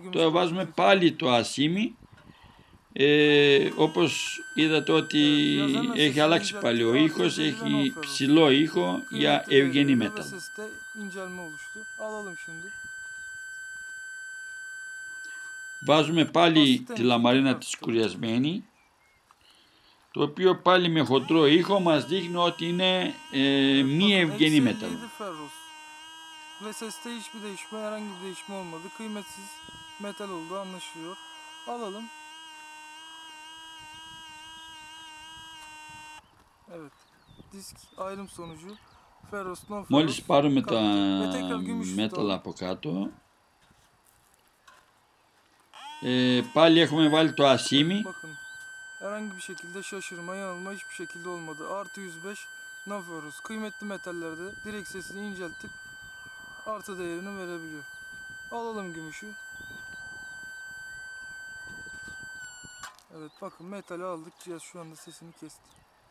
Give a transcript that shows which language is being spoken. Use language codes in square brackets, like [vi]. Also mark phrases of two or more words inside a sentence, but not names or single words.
[el] Τώρα βάζουμε πάλι το ασίμι, όπως είδατε ότι έχει αλλάξει πάλι ο ήχος, έχει ψηλό ήχο για ευγενή μέταλλο. Βάζουμε πάλι τη λαμαρίνα τη σκουριασμένη, το οποίο πάλι με χοντρό ήχο μας δείχνει ότι είναι μη ευγενή μέταλλο. [tr] Ve seste hiçbir değişme, herhangi bir değişme olmadı. Kıymetsiz metal olduğu anlaşılıyor. Alalım. Evet. Disk ayrım sonucu [en] ferros non ferros. [el] Μόλις πάρουμε τα μέταλλα από κάτω, πάλι έχουμε βάλει το ασίμι. [tr] Bakın. Herhangi bir şekilde şaşırma, yanılma hiçbir şekilde olmadı. Artı 105 [en] non ferros. [tr] Kıymetli metallerde direkt sesini inceltip artı değerini verebiliyor. Alalım gümüşü. Evet bakın metali aldık. Cihaz şu anda sesini kesti.